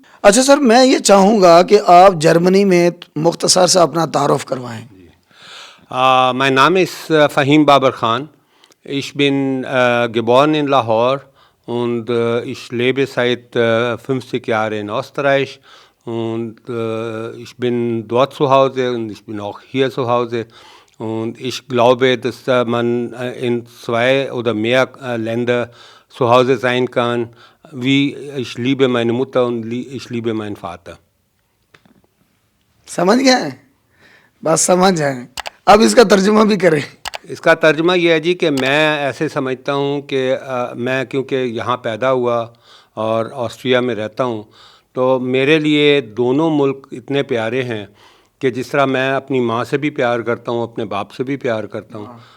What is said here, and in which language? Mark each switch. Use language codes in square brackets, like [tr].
[hi] अच्छा सर, मैं ये चाहूँगा कि आप जर्मनी में मुख्तसर से अपना तारुफ करवाएं। [de] Mein Name ist Fahim Baber Khan. Ich bin geboren in Lahore und ich lebe seit 50 Jahren in Österreich und ich bin dort zu Hause und ich bin auch hier zu Hause. Und ich glaube, dass man in 2 oder mehr Länder zu Hause sein kann, wie ich liebe meine Mutter und ich liebe meinen Vater. [hi] समझ गए? बस समझ जाए, अब इसका तर्जुमा भी करें। इसका तर्जुमा ये है जी कि मैं ऐसे समझता हूँ कि मैं क्योंकि यहाँ पैदा हुआ और ऑस्ट्रिया में रहता हूँ, तो मेरे लिए दोनों मुल्क इतने प्यारे हैं कि जिस तरह मैं अपनी माँ से भी प्यार करता हूँ, अपने बाप से भी प्यार करता हूँ।